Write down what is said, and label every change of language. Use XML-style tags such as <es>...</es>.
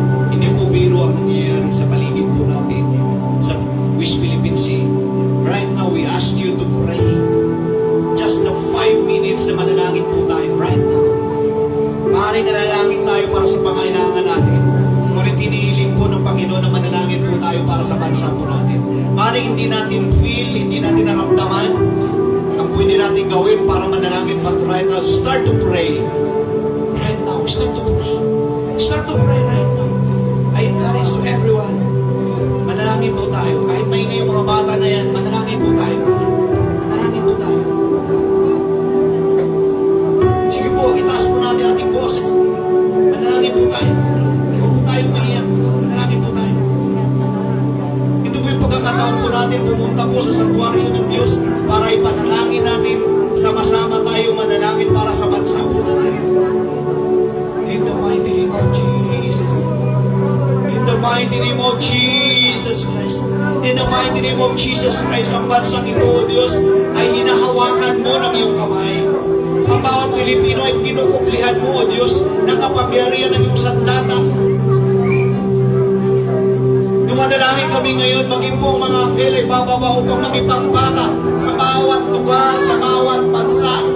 <tl>Hindi po biro ang nangyayari sa paligid po natin sa West Philippine Sea.</tl> <en>Right now, we ask you to pray. Just the 5 minutes</en> <tl>na manalangin po tayo right now. Maaaring nanalangin tayo para sa pangailangan natin. Ngunit hinihiling po ng Panginoon na manalangin po tayo para sa bansa po natin. Maaaring hindi natin feel, hindi natin naramdaman ang pwede natin gawin para manalangin.</tl> <en>But right now, start to pray. Right now, start to pray. Start to pray right now. I encourage to everyone.</en> <tl>Manalangin po tayo. Kahit maingay yung mga bata na yan, manalangin po tayo. Manalangin po tayo. Sige po, itaas po natin ating boses. Manalangin po tayo. Huwag po tayo maiyak. Manalangin po tayo. Ito po yung pagkakataon po natin pumunta po sa sanktuaryo ng Diyos para ipanalangin natin, sama-sama tayo manalangin para sa bansa po natin.</tl> <en>In the mighty name of Jesus. In the mighty name of Jesus Christ. In the mighty name of Jesus Christ,</en> <tl>ang bansang ito, O Diyos, ay hinahawakan mo ng iyong kamay. Ang bawat Pilipino ay kinukuklihan mo, O Diyos, ng kapangyarihan ng iyong sandata. Dumadalangin kami ngayon, maging po mga anghel ay bababa upang magipagpaka sa bawat lugar, sa bawat bansa.</tl>